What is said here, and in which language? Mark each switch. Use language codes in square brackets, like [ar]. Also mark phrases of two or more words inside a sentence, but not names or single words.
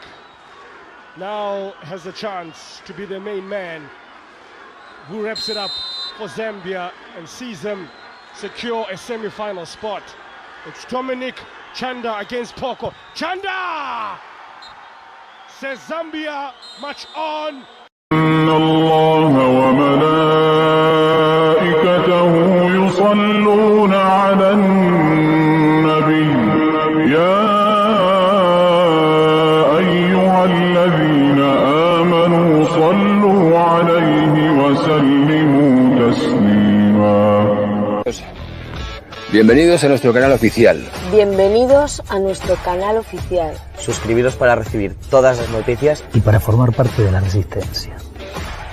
[en] Now has a chance to be the main man who wraps it up for Zambia and sees them secure a semi-final spot. It's Dominic Chanda against Poko. Chanda! Says Zambia, match on. [ar] إن الله وملائكته يصلون على النبي يا أيها الذين آمنوا صلوا عليه وسلموا تسليما. [es] Bienvenidos a nuestro canal oficial. Bienvenidos a nuestro canal oficial. Suscribiros para recibir todas las noticias y para formar parte de la resistencia.